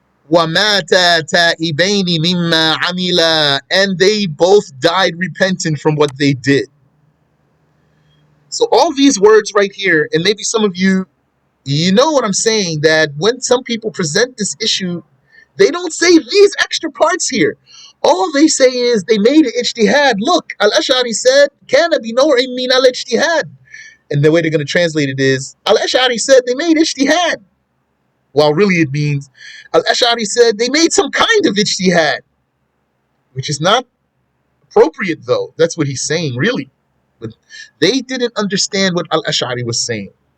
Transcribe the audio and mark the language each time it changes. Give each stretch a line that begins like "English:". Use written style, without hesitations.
Arabic: وَمَاتَا تَائِبَيْنِ مِمَّا عَمِلَا,
English: and they both died repentant from what they did. So all these words right here, and maybe some of you, you know what I'm saying, that when some people present this issue, they don't say these extra parts here. All they say is they made an ijtihad. Look, al-Ash'ari said,
Arabic: كَانَ بِنَوْعٍ مِنَ الْإِجْتِهَادِ.
English: And the way they're going to translate it is, al-Ash'ari said they made ijtihad. While really it means, al-Ash'ari said they made some kind of ijtihad. Which is not appropriate though. That's what he's saying, really. But they didn't understand what al-Ash'ari was saying.